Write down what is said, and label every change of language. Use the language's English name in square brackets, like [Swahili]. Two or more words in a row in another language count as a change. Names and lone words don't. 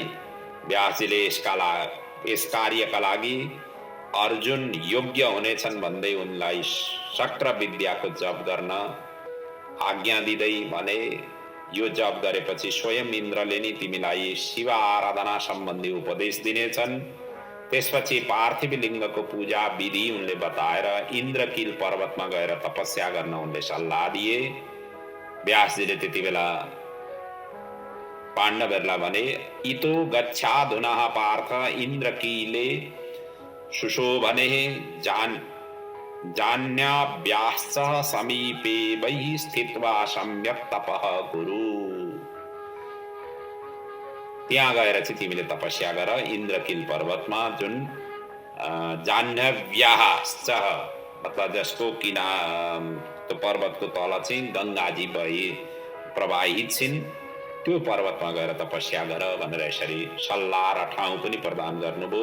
[Nepali] व्यासजीले यस कार्यका लागि अर्जुन योग्य हुनेछन् भन्दै उनलाई शक्र विद्याको जप गर्न आज्ञा दिँदै भने, यो जप गरेपछि स्वयं इन्द्रले नै तिमीलाई शिव आराधना सम्बन्धी उपदेश दिनेछन्। त्यसपछि पार्थिव लिङ्गको पूजा विधि उनले बताएर इन्द्रकील पर्वतमा गएर तपस्या गर्न उनले सल्लाह दिए। व्यासजीले त्यति बेला पाण्डवहरूलाई भने, [Sanskrit] इतो गच्छाधुनः पार्थ इन्द्रकीले सुशोभने जान्याभ्याश्च समीपे वै स्थित्वा सम्यक् तपः कुरु। [Nepali] त्यहाँ गएर चाहिँ तिमीले तपस्या गर इन्द्रकील पर्वतमा, जुन जाह्नव्याश्च मतलब जसको त्यो पर्वतको तल चाहिँ गङ्गाजी प्रवाहित छिन्, त्यो पर्वतमा गएर तपस्या गर भनेर यसरी सल्लाह र ठाउँ पनि प्रदान गर्नुभयो।